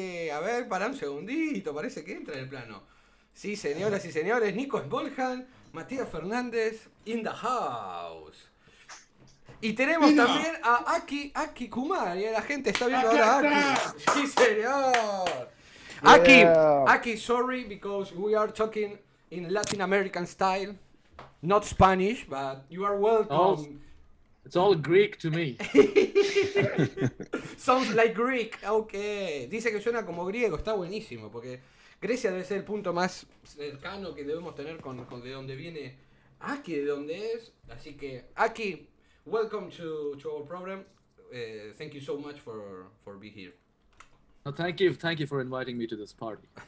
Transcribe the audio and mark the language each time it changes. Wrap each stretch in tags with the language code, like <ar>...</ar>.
<es>A ver, para un segundito, parece que entra en el plano. Sí, señoras y señores, Nico Smallham, Matías Fernández, in the house. Y tenemos también a Aki Kumar, y la gente está viendo ahora a Aki. Sí, señor.</es> <en>Aki, sorry, because we are talking in Latin American style, not Spanish, but you are welcome. It's all Greek to me. Sounds like Greek, ok.</en> <es>Dice que suena como griego, está buenísimo, porque Grecia debe ser el punto más cercano que debemos tener con de donde viene Aki, de donde es. Así que, Aki, welcome to our program.</es> <en>Thank you so much for being here. No, thank you for inviting me to this party.</en>